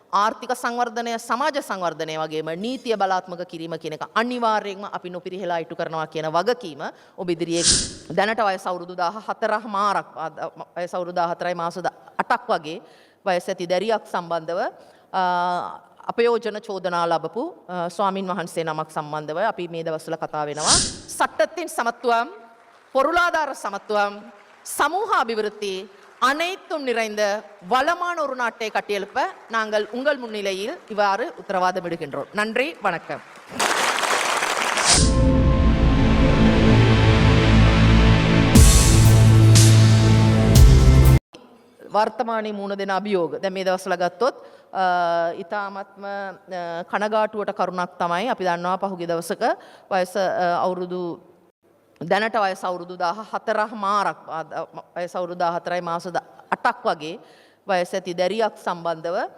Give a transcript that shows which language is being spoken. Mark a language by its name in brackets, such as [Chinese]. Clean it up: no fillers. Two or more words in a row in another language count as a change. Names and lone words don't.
[Sinhala] ආර්ථික සංවර්ධනය සමාජ සංවර්ධනය වගේම නීතිය බලාත්මක කිරීම කියන එක අනිවාර්යයෙන්ම අපි නොපිරිහෙලා ඉටු කරනවා කියන වගකීම ඔබ ඉදිරියේ දැනට වයස අවුරුදු 14 මාරක් වයස අවුරුදු 14යි මාස 8ක් වගේ වයස ඇති දැරියක් සම්බන්ධව අපයෝජන චෝදනා ලැබපු ස්වාමින් වහන්සේ නමක් සම්බන්ධව අපි මේ දවස්වල කතා වෙනවා. [Tamil] சட்டத்தின் சமத்துவம், பொருளாதார சமத்துவம், சமூக அபிவிருத்தி அனைத்தும் நிறைந்த வளமான ஒரு நாட்டை கட்டியெழுப்ப நாங்கள் உங்கள் முன்னிலையில் இவ்வாறு உத்தரவாதம் இடுகின்றோம். நன்றி, வணக்கம். [Sinhala] වර්තමානයේ මුණ දෙන අභියෝග දැන් මේ දවස්වල ගත්තොත් ඉතාමත්ම කනගාටුවට කරුණක් තමයි අපි දන්නවා පහුගිය දවසක වයස අවුරුදු දැනට වයස අවුරුදු 14 මාරක් වයස අවුරුදු 14යි මාස 8ක් වගේ වයස ඇති දැරියක් සම්බන්ධව